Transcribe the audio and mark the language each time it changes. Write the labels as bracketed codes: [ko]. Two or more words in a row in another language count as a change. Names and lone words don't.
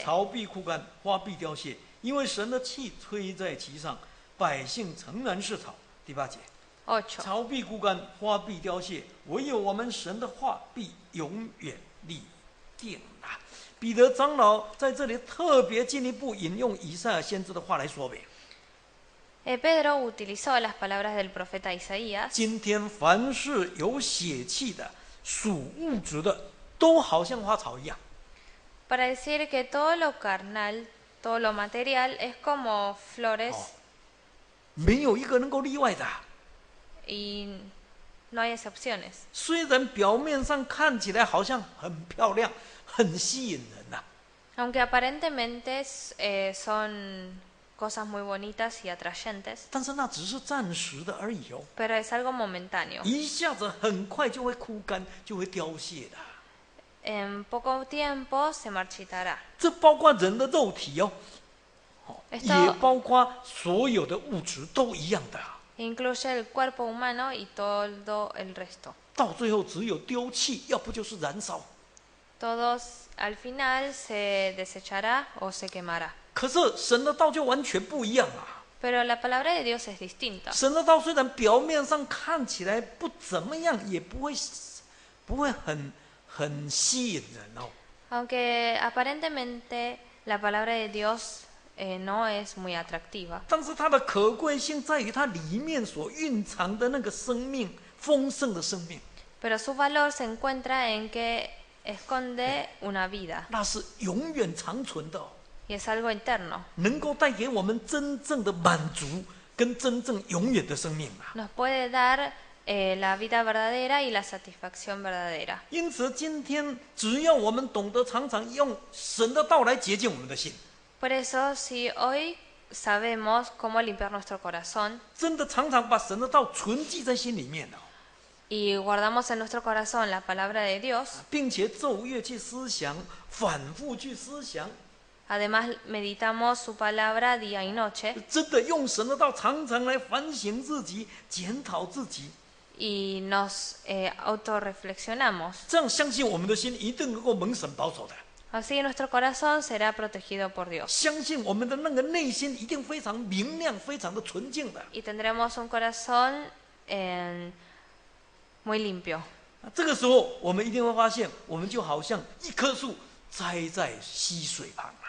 [zh] 草必枯干，花必凋谢，因为神的气吹在其上，百姓诚然是草。第8节， [es] 8. [zh] 草必枯干，花必凋谢，唯有我们神的话必永远立定啊！彼得长老在这里特别进一步引用以赛亚先知的话来说明。 [es] Pedro utilizó las palabras del profeta Isaías. [zh] 今天凡是有血气的、属物质的，都好像花草一样。 [es] Para decir que todo lo carnal, todo lo material es como flores [zh] 没有一个能够例外的。 [es] y no hay excepciones. [zh] 虽然表面上看起来好像很漂亮、很吸引人呐、 [es] Aunque aparentemente son cosas muy bonitas y atrayentes, [zh] 但是那只是暂时的而已哦， [es] pero es algo momentáneo. [zh] 一下子很快就会枯干，就会凋谢的。 [es] En poco tiempo se marchitará. [zh] 这包括人的肉体哦， [es] Esto [zh] 也包括所有的物质都一样的。 [es] incluye el cuerpo humano y todo el resto. [zh] 到最后只有丢弃，要不就是燃烧。 [es] Todos al final se desechará o se quemará. [zh] 可是神的道就完全不一样啊！ [es] Pero la palabra de Dios es distinta. [zh] 神的道虽然表面上看起来不怎么样，也不会很吸引人哦。 [es] Aunque aparentemente la palabra de Dios no es muy atractiva, [zh] 但是它的可贵性在于它里面所蕴藏的那个生命，丰盛的生命， [es] pero su valor se encuentra en que esconde una vida [zh] 那是永远长存的哦， [es] y es algo eterno. [zh] 能够带给我们真正的满足跟真正永远的生命啊！ [es] Nos puede dar la vida verdadera y la satisfacción verdadera. [zh] 因此，今天只要我们懂得常常用神的道来洁净我们的心， [es] Por eso, si hoy sabemos cómo limpiar nuestro corazón [zh] 真的常常把神的道存记在心里面哦， [es] y guardamos en nuestro corazón la palabra de Dios, [zh] 并且昼夜去思想，反复去思想， [es] además meditamos su palabra día y noche [zh] 真的用神的道常常来反省自己、检讨自己， [es] y nos autorreflexionamos. [zh] 这样相信我们的心一定能够蒙神保守的， [es] Así nuestro corazón será protegido por Dios [zh] 相信我们的那个内心一定非常明亮、非常的纯净的。 [es] y tendremos un corazón muy limpio. [zh] 这个时候，我们一定会发现，我们就好像一棵树栽在溪水旁啊。